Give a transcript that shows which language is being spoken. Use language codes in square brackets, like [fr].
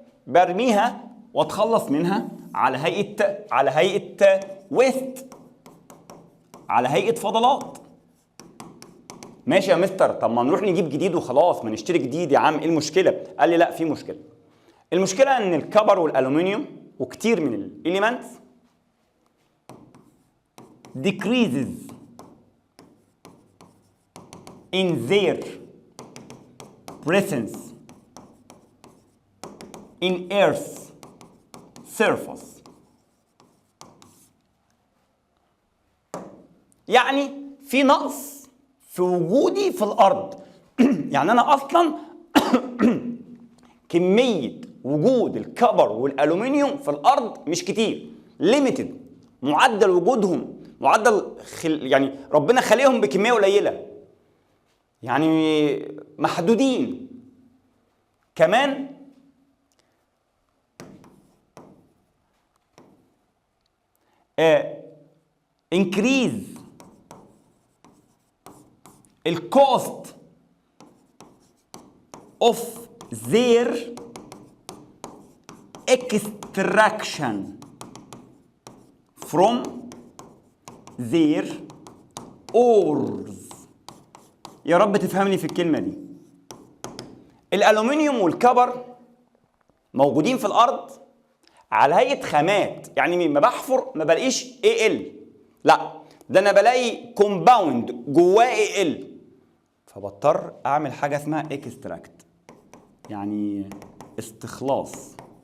[ar] برميها واتخلص منها على هيئه ويست، على هيئه فضلات. ماشي يا مستر، طب ما نروح نجيب جديد وخلاص، ما نشتري جديد يا عم، ايه المشكله؟ قال لي لا في مشكله. المشكله ان الكبر والالومنيوم وكتير من الاليمنتس [en] decreases in their presence in Earth's surface. [ar] يعني في نقص في وجودي في الأرض. يعني أنا أصلا كمية وجود الكبر والألومنيوم في الأرض مش كتير، ليميتد، معدل وجودهم يعني ربنا خليهم بكمية قليلة، يعني محدودين. [en] كمان increase الكوست of their extraction from their ores. [ar] يا رب تفهمني في الكلمة دي. الألومنيوم والكبر موجودين في الأرض على هيئة خامات، يعني ما بحفر ما بلاقيش Al، لا ده أنا بلاقي كومباوند جواه Al، فبضطر أعمل حاجة اسمها اكستراكت، يعني استخلاص.